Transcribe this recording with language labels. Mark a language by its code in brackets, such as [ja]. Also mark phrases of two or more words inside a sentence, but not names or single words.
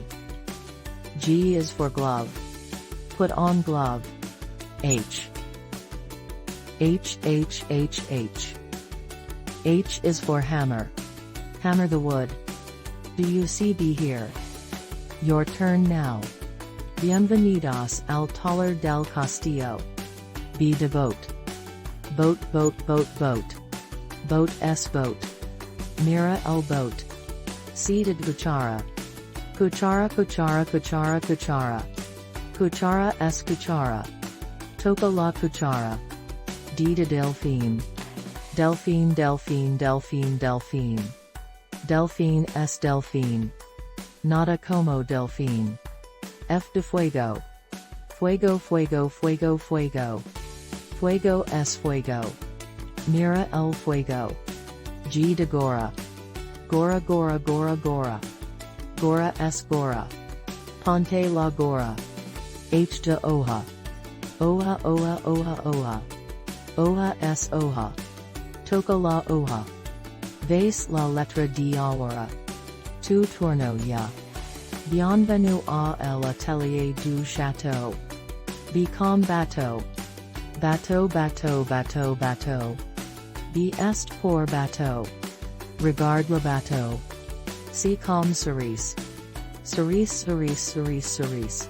[en] G is for glove. Put on glove. H. H H H H. H is for hammer. Hammer the wood. Do you see B here? Your turn now. [es] Bienvenidos al taller del castillo. [en] B de boat. Boat boat boat boat. [es] Boat es boat. Mira el boat. C de cuchara. Cuchara cuchara cuchara cuchara. Cuchara es cuchara. Toca la cuchara. D de delfín. Delfín delfín delfín delfín. Delfín es delfín. Nada como delfín. F de fuego. Fuego fuego fuego fuego. Fuego es fuego. Mira el fuego. G de gora. Gora gora gora gora. Gora es gora. Ponte la gora. H de hoja. Hoja hoja hoja hoja. Hoja es hoja. Toca la hoja. Ves la letra de ahora. Tu turno ya. [fr] Bienvenue à l'atelier du château. B comme bateau. Bateau bateau bateau bateau. B est pour bateau. Regarde le bateau. C comme cerise. Cerise cerise cerise cerise.